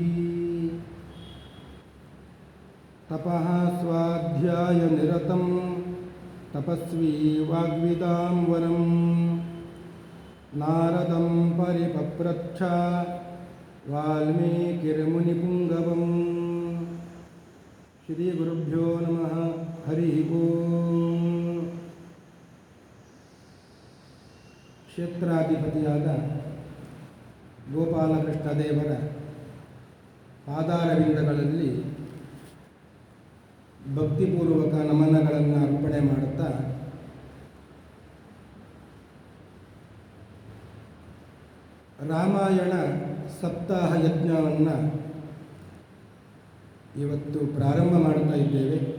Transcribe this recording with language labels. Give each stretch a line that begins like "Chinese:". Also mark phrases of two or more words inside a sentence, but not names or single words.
Sanskrit: तपः स्वाध्यायनिरतं तपस्वी वाग्विदां वरं नारदं परिपप्रच्छ वाल्मीकिर्मुनिपुङ्गवम्। श्रीगुरुभ्यो नमः। हरिः ओम्।
Kannada: ಕ್ಷೇತ್ರಾಧಿಪತಿಯಾದ ಗೋಪಾಲಕೃಷ್ಣ ದೇವರ ಪಾದಾರವಿಂದಗಳಲ್ಲಿ ಭಕ್ತಿಪೂರ್ವಕ ನಮನಗಳನ್ನು ಅರ್ಪಣೆ ಮಾಡುತ್ತಾ ರಾಮಾಯಣ ಸಪ್ತಾಹ ಯಜ್ಞವನ್ನು ಇವತ್ತು ಪ್ರಾರಂಭ ಮಾಡ್ತಾ ಇದ್ದೇವೆ.